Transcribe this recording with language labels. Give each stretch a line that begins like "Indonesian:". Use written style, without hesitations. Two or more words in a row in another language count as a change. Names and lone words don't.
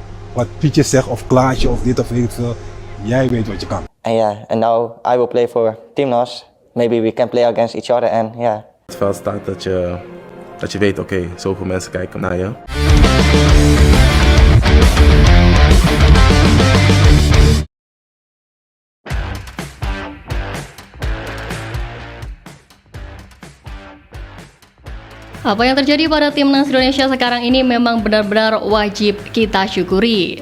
Dutch: wat Pietje zegt, of Klaasje, of dit of weet veel. Jij weet wat je kan.
English: And yeah, and now I will play for Timnas. Maybe we can play against each other and yeah.
Dutch: Het veld staat dat je weet, oké, zoveel mensen kijken naar je.
Indonesian: Apa yang terjadi pada timnas Indonesia sekarang ini memang benar-benar wajib kita syukuri.